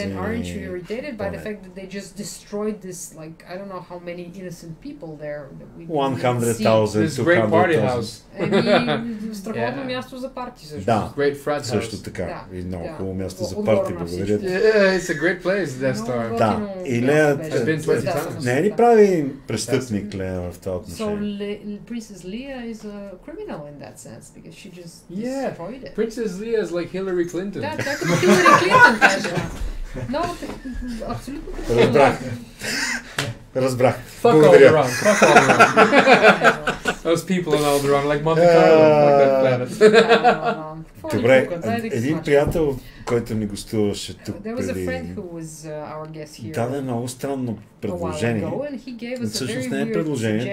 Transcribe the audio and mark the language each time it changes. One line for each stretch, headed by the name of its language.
English: Then aren't you irritated by the fact that they just destroyed this, like, I don't know how many innocent people there that we 100,000, 200,000.
Bulgarian: Страхотно място за парти също. Да, също така. И много хубаво място за парти, благодаря.
English: It's a great place, Death Star.
Bulgarian: Да, и Лея не е ли прави престъпник, Лея, в това отношение?
English: So Princess Leia is a criminal in that sense, because she just destroyed it. Princess Leia is like Hillary Clinton.
Bulgarian: Да, тя като Hillary Clinton каже. Но, абсолютно. Разбрах.
English: Fuck Alderaan. Fuck Alderaan. Those people in Alderaan, like Monte Carlo, like that planet.
Bulgarian: Добре, един приятел, който ни гостуваше тук преди... даде много странно предложение. Всъщност не е предложение.